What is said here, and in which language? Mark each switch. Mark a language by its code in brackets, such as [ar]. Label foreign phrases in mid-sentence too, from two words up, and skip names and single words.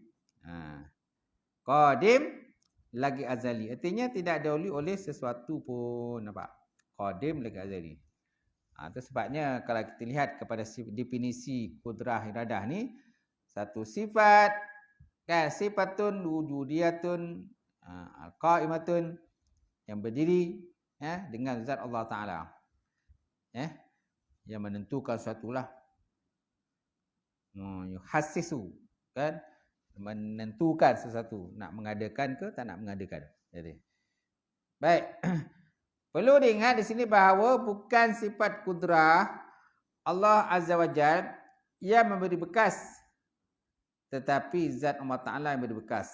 [ms] Qadim lagi azali. Artinya tidak didahului oleh sesuatu pun. Nampak? Qadim lagi azali. Itu sebabnya kalau kita lihat kepada definisi kudrah iradah ni, satu sifat, kan, [ar] صفة وجودية قائمة, [ms] yang berdiri dengan zat Allah Ta'ala, yang menentukan sesuatu lah, yuhassisu, kan, menentukan sesuatu, nak mengadakan ke tak nak mengadakan. Jadi baik, perlu diingat di sini bahawa bukan sifat kudrah Allah [ar] عز وجل [ms] yang memberi bekas, tetapi zat Allah Ta'ala yang memberi bekas.